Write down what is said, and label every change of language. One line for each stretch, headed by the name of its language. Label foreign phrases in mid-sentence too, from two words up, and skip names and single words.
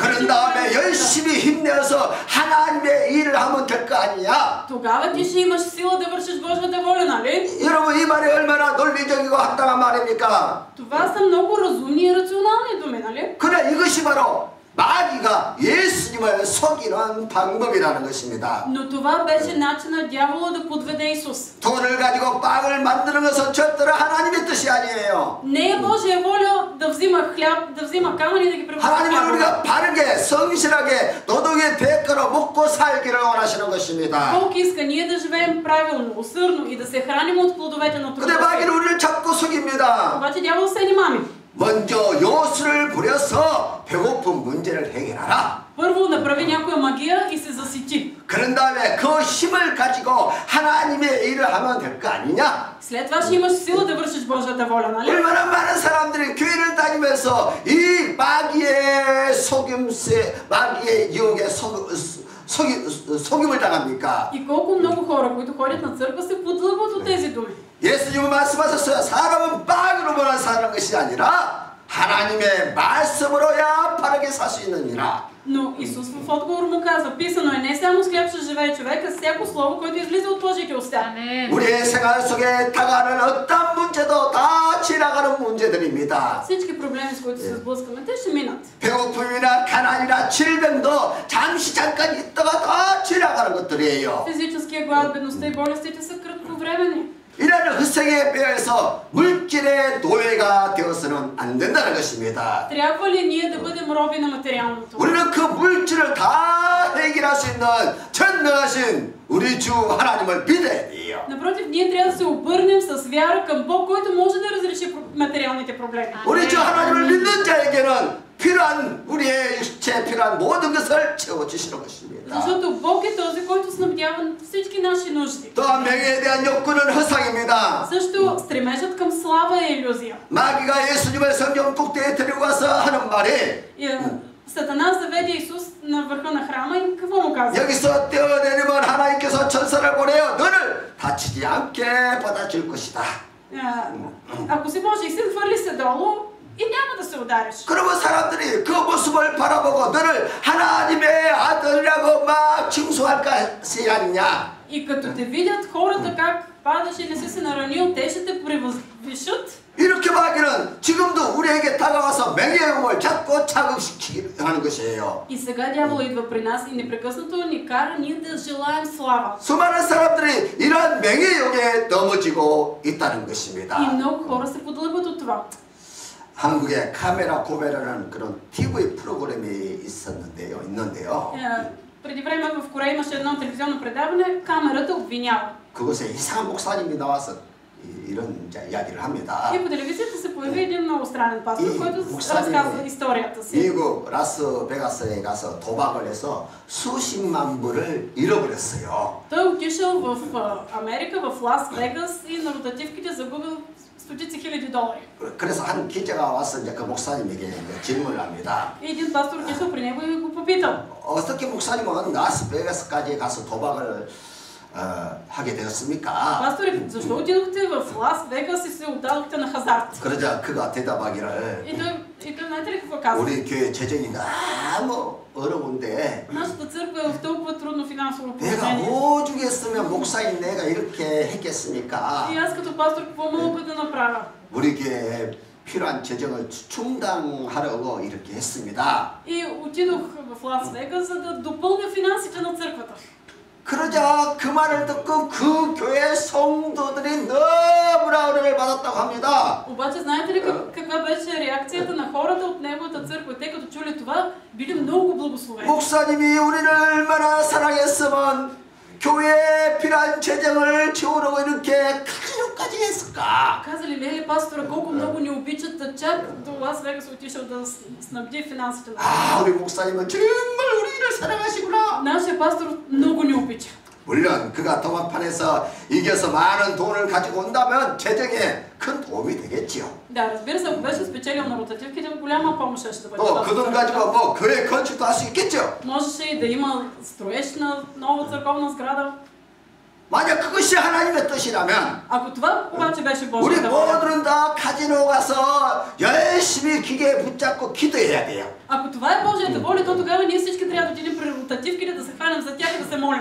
Korean: 그런 다음에 열심히 힘내어서 하나님의 일을 하면 될 거 아니냐?
Bulgarian: тогава ти ще имаш сила да вършиш Божията воля, нали?
Korean: 여러분 이 말이 얼마나 논리적이고 합당한 말입니까?
Bulgarian: Това са много разумни и рационални думи, нали?
Korean: 그래 이것이 바로 마귀가 예수님을 속이는 방법이라는 것입니다.
Bulgarian: Но това беше начинът дявола да подведе Исус.
Korean: 돈을 가지고 빵을 만드는 것은 절대로 하나님의 뜻이 아니에요.
Bulgarian: Не е Божия воля да взима хляб, да взима камъни и да ги превръща в
Korean: 하나님은
Bulgarian: хляб.
Korean: 우리가 바르게 성실하게 도덕의 대가로 먹고 살기를 원하시는 것입니다.
Bulgarian: Бог иска ние да живеем правилно, усърдно и да се храним от плодовете на
Korean: 근데
Bulgarian: труда.
Korean: 마귀는 우리를 자꾸 속입니다.
Bulgarian: Обаче дявол се ни мами.
Korean: 먼저 요술을 부려서 배고픈 문제를 해결하라.
Bulgarian: Първо направи някоя магия и се засити.
Korean: 그런 다음에 그 힘을 가지고 하나님의 일을 하면 될 거 아니냐?
Bulgarian: След това ще имаш сила да вършиш Божията воля, нали?
Korean: 얼마나 많은 사람들이 교회를 다니면서 이 마귀의 속임새, 마귀의 유혹에 속임을 당합니까?
Bulgarian: И колко много хора, които ходят на църква, се подлъгват от тези думи.
Korean: 예수님은 말씀하셨어요. 사람은 빵으로만 사는 것이 아니라 하나님의 말씀으로야 바르게 살 수 있느니라.
Bulgarian: Но Исус в отговор му казва, писано е, не само с хляб ще живее човек, а всяко слово, което излиза от Божиите уста.
Korean: 우리의 생활 속에 다가가는 어떤 문제도 다 지나가는 문제들입니다.
Bulgarian: Всички проблеми, с които се сблъскаме, те ще минат.
Korean: 배고픔이나 가난이나 질병도 잠깐 있다가 다 지나가는 것들이에요.
Bulgarian: Физическия глад, бедността и болестите са кратковременни.
Korean: 이런 흑색에 빼어서 물질의 노예가 되어서는 안 된다는 것입니다.
Bulgarian: Трябва ли ние да бъдем роби на материалното?
Korean: 우리는 그 물질을 다 해결할 수 있는 전능하신 우리 주 하나님을 믿어야 돼요.
Bulgarian: Напротив, ние трябва да се обърнем с вяра към Бог, който може да разреши материалните проблеми.
Korean: 우리 주 하나님을 믿는 자에게는 필요한 우리의 육체에 필요한 모든 것을 채워주시는 것입니다.
Bulgarian: Защото Бог е този, който снабдява всички наши нужди.
Korean: 또한 명예에 대한 욕구는 허상입니다.
Bulgarian: Също стремежът към слава е илюзия.
Korean: 마귀가 예수님을 성경 꼭대기에 데리고 가서 하는 말이
Bulgarian: Сатана заведе Исус на върха на храма и какво му казва?
Korean: 여기서 뛰어내리면 하나님께서 천사를 보내어 너를 다치지 않게 받아줄 것이다.
Bulgarian: Ако си Божий син, хвърли се долу и няма да се удариш.
Korean: 그러면 사람들이 그 모습을 바라보고 너를 하나님의 아들이라고 막 칭송할 것이 아니냐.
Bulgarian: И като те видят хората как падаш и не си се наранил, те ще те превъзвишат.
Korean: 이렇게 마귀는 지금도 우리에게 다가와서 명예욕을 자꾸 자극시키게 하는 것이에요.
Bulgarian: И сега дявол идва при нас и непрекъснато ни кара ние да желаем слава.
Korean: 수많은 사람들이 이러한 명예욕에 넘어지고 있다는 것입니다.
Bulgarian: И много хора се подлъгват от това.
Korean: 한국에 카메라 고베라는 그런 TV 프로그램이 있는데요.
Bulgarian: Преди време в Корея имаше едно телевизионно предаване, камерата обвинява.
Korean: 그곳에 이상한 목사님이 나와서 이런 이야기를 합니다.
Bulgarian: И по телевизията се появи един много странен пастор, който разказва историята си.
Korean: 미국 라스베가스에 가서 도박을 해서 수십만 불을 잃어버렸어요.
Bulgarian: Той отишъл в Америка, в Лас Вегас и на ротативките загубил стотици хиляди долари.
Korean: 그래서 한 기자가 와서 이제 그 목사님에게 질문을 합니다.
Bulgarian: И един пастор отишъл при него и го попитал.
Korean: 어떻게 목사님은 라스베가스까지 가서 도박을 하게 되었습니까?
Bulgarian: Пастори, защо отидохте в Лас Вегас и се отдадохте на хазарт?
Korean: 그러자 그가 대답하기를
Bulgarian: И той знаете ли какво казва?
Korean: 우리 교회 재정이 너무 어려운데
Bulgarian: Нашата църква е в толкова трудно финансово
Korean: 내가
Bulgarian: положение.
Korean: 뭐 주겠으면 목사인 내가 이렇게 했겠습니까?
Bulgarian: И аз като пастор какво мога да направя?
Korean: 우리 교회에 필요한 재정을 충당하려고 이렇게 했습니다.
Bulgarian: И отидох в Лас Вегас, за да допълня финансите на църквата.
Korean: 그러자 그 말을 듣고 그 교회 성도들이 너무나 은혜를 받았다고 합니다.
Bulgarian: Обаче знаете ли каква беше реакцията на хората от неговата църква? Те като чули това, били много благословени.
Korean: 목사님이 우리를 얼마나 사랑했으면 교회에 필요한 재정을 채우려고 이렇게 가지로까지 했을까?
Bulgarian: Казали ли пастора колко много ни обичат, чак до Лас Вегас отишъл да снабди финансите на
Korean: 아, 우리 목사님은 정말 우리를 사랑하시구나.
Bulgarian: Нашия пастор много ни обича.
Korean: 물론 그가 도박판에서 이겨서 많은 돈을 가지고 온다면 재정에 큰 도움이 되겠지요.
Bulgarian: Да, разбира се, ако беше спечелил на ротативките, голяма помощ ще бъде.
Korean: 또 그 돈 가지고 뭐 교회 건축도 할 수 있겠죠.
Bulgarian: Можеше и да има строеж на нова църковна сграда.
Korean: 만약 그것이 하나님의 뜻이라면
Bulgarian: Ако това обаче беше
Korean: 우리
Bulgarian: Божията воля,
Korean: 모두는 다 카지노 가서 열심히 기계에 붙잡고 기도해야 돼요.
Bulgarian: ако това е Божията воля, то тогава ние всички трябва да отидем при ротативките, да се хванем за тях и да се молим.